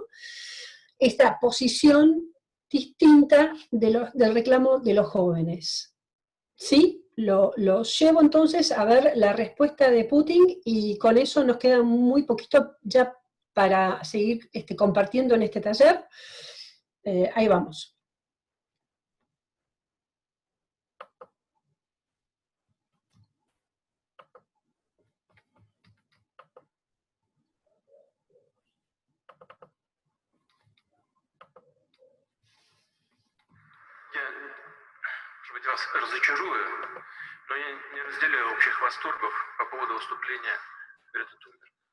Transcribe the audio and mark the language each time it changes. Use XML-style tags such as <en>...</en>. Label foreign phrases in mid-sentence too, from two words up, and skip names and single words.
<es>Esta posición distinta del reclamo de los jóvenes. ¿Sí? Lo llevo entonces a ver la respuesta de Putin y con eso nos queda muy poquito ya para seguir compartiendo en este taller. Ahí vamos.</es> <ru>Может быть, вас разочарую, но я не разделяю общих восторгов по поводу выступления Греты Тунберг.</ru>